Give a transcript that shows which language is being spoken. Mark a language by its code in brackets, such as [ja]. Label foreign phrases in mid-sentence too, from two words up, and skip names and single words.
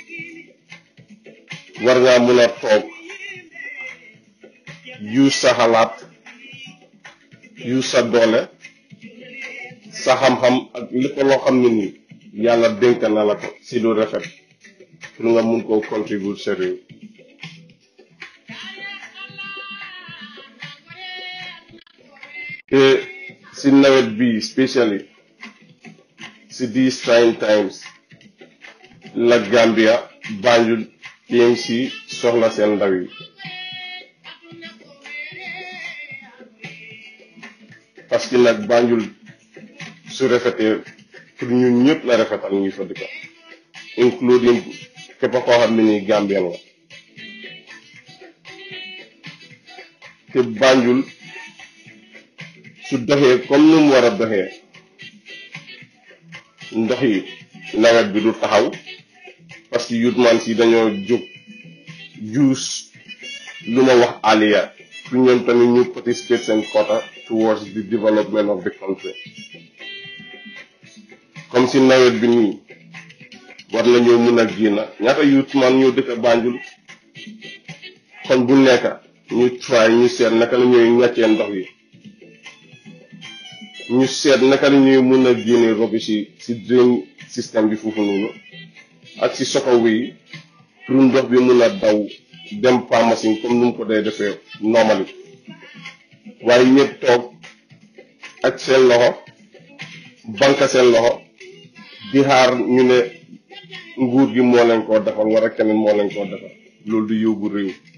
[wo] war ngaa mun a toog yu sa xalaat yu sa doole sa xam-xam ak lépp loo xam ne ni yàlla dénk na la ko ci lu rafet pour nga mun koo contribuer sa réew te ci nawet bi especially ci [en] these trying times [wo] la Gambia Banjul KMC soxla seen ndaw yi que nag Banjul su rafetee pour ñun ñëpp la rafetal ñuy fa dëkk including képp koo xam ne nii Gambien la te Banjul su doxee comme nu mu war a doxee ndox yi nawet bi du taxaw [fr] parce que [en] youth man [wo] si dañoo jóg juus lu ma wax aliya pour ñoom tamit ñu participate seen quota [en] towards the development of the country [wo] comme si nawet bi nii war nañoo mun a génn ñaata [en] youth man [wo] ñoo dëkk Banjul kon bu nekk ñu try ñu seet naka la ñuy ñàccee ndox yi ñu seet naka la ñuy mun a génne robi si drain système bi foofu noonu ak si sokow yi pour ndox bi mun a daw dem pharmacie comme nu mu ko dee defee normally waaye ñëpp toog ak seen loxo banque seen loxo di xaar ñu ne nguur gi moo leen koo defal wala keneen moo leen koo defal loolu du yóbbu réew